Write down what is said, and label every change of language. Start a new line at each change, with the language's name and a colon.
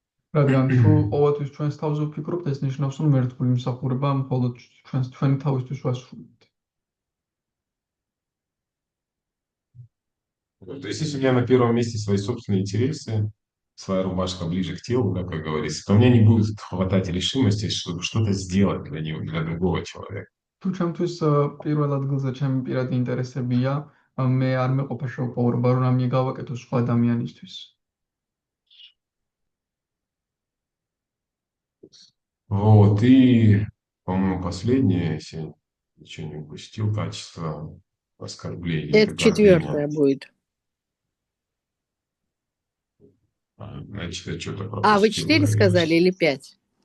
Georgian: რადგან თუ ყოველთვის ჩვენს თავზე ვფიქრობთ, ეს ნიშნავს, რომ ერთგული მსახურება მხოლოდ ჩვენი თავისთვის ვასრულებთ.
Russian: То есть, если у меня на первом месте свои собственные интересы, своя рубашка ближе к телу, да, как говорится, то у меня не будет хватать решимости, чтобы что-то сделать для него, для другого человека.
Georgian: თუ ჩემთვის პირველ ადგილზე ჩემი პირადი ინტერესებია, მე არ მეყოფა შეუპოვრობა, რომ რამე გავაკეთო სხვა ადამიანისთვის.
Russian: Вот, и, по-моему, последнее, если я ничего не упустил, качество оскорбления. Это четвертое будет. Значит, я что-то пропустил. А, вы 4 сказали или 5?